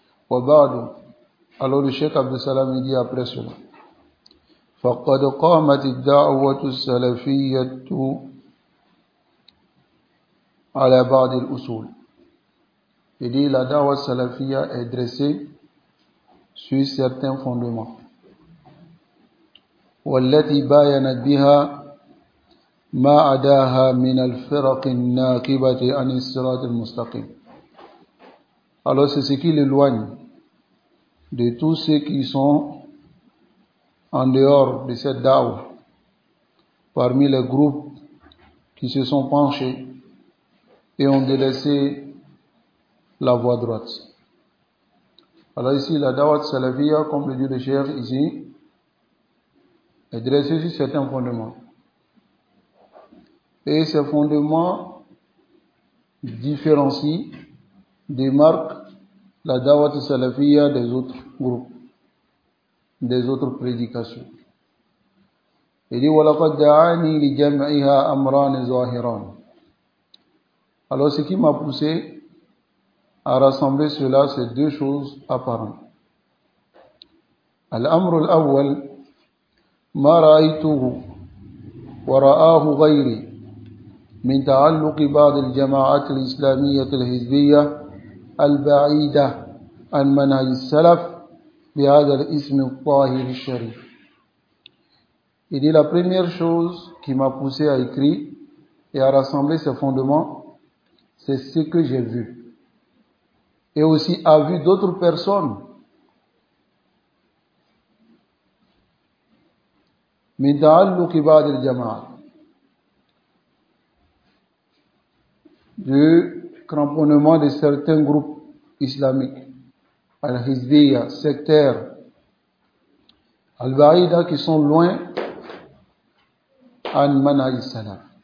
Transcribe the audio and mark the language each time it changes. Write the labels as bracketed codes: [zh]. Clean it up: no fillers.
[ar] Wa ba'du. [fr] Alors le Cheikh Abdus Salam dit après cela: [ar] Faqad qamat ad-da'watu as-salafiyyatu ala ba'd al-usul. [fr] Il dit: la dawa salafia est dressée sur certains fondements. [ar] والتي باينت بها ما عداها من الفرق الناقبة عن الصراط المستقيم. [fr] Alors c'est ce qui l'éloigne de tous ceux qui sont en dehors de cette dawa, parmi les groupes qui se sont penchés et ont délaissé la voie droite. Alors ici, la dawat salafia, comme le dit le cheikh ici, est dressée sur certains fondements. Et ces fondements différencient, démarquent la Dawat Salafia des autres groupes, des autres prédications. Il dit « [ar] Walakad da'ani li jam'iha amran zahiran [fr] » Alors ce qui m'a poussé à rassembler cela, c'est deux choses apparentes. [ar] الأمر الأول ما رأيته ورآه غيري من تعلق بعض الجماعات الإسلامية الحزبية البعيدة عن منهج السلف بهذا الاسم الطاهر الشريف. [fr] Il dit la première chose qui m'a poussé à écrire et à rassembler ce fondement, c'est ce que j'ai vu. Et aussi a vu d'autres personnes [ar] من تعلق بعض الجماعات [fr] du cramponnement de certains groupes islamiques al-hizbiya, sectaires al-ba'ida qui sont loin an manhaj salaf